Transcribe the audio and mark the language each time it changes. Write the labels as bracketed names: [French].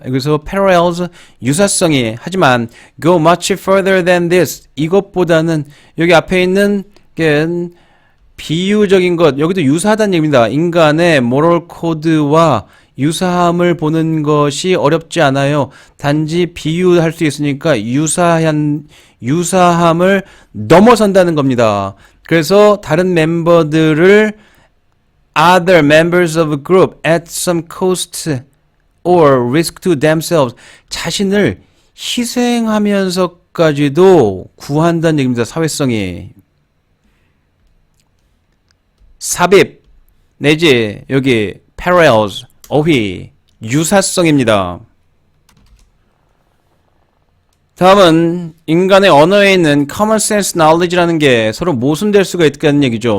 [Korean] 그래서 parallels, 유사성이 하지만 [English] go much further than this, [Korean] 이것보다는 여기 앞에 있는 비유적인 것, 여기도 유사하다는 얘기입니다. 인간의 moral code와 유사함을 보는 것이 어렵지 않아요. 단지 비유할 수 있으니까 유사함을 넘어선다는 겁니다. [English] 그래서 다른 멤버들을 other members of a group at some cost or risk to themselves, [Korean] 자신을 희생하면서까지도 구한다는 얘기입니다. 사회성이. 삽입 내지 여기 parallels, 어휘, 유사성입니다. 다음은 인간의 언어에 있는 [English] common sense knowledge [Korean] 라는 게 서로 모순될 수가 있다는 얘기죠.